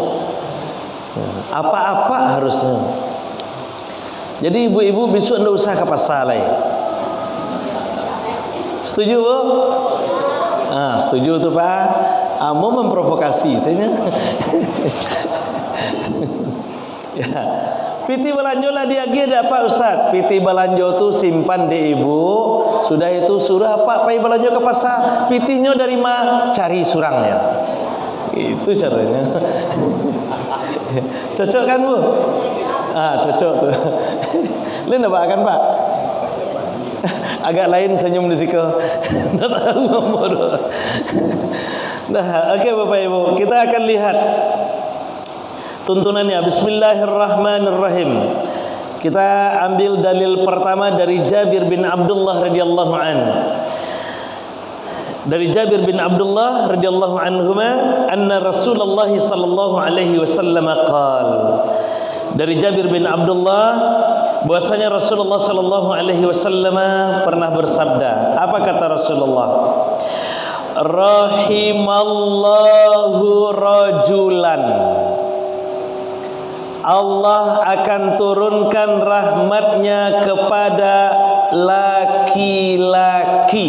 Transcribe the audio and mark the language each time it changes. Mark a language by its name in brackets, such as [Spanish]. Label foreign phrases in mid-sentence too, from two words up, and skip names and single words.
[Indonesian] Apa-apa harusnya. Jadi ibu-ibu besok tidak usah ke pasar lagi. Setuju Bu? Setuju tuh Pak. Mau memprovokasi saya. Ya. [Minangkabau] Piti belanjo lah dia ada Pak Ustaz. Piti belanjo tu simpan di ibu. [Indonesian] Sudah itu suruh Pak pai belanjo ke pasar. [Minangkabau] Pitinya dari mana? Cari surangnya. [Indonesian] Itu caranya. Cocok kan Bu? Cocok tuh. Lain apa kan Pak? Agak lain senyum di situ. Nah, oke Bapak Ibu, kita akan lihat tuntunannya. Bismillahirrahmanirrahim. Kita ambil dalil pertama dari Jabir bin Abdullah [Arabic] رضي الله عنه. [Indonesian] Dari Jabir bin Abdullah [Arabic] رضي الله عنهما, أن رسول الله صلى الله عليه وسلم قال. [Indonesian] Dari Jabir bin Abdullah bahwasanya Rasulullah [Arabic] صلى الله عليه وسلم [Indonesian] pernah bersabda. Apa kata Rasulullah? [Arabic] رحم الله رجلا. [Indonesian] Allah akan turunkan rahmatnya kepada laki-laki.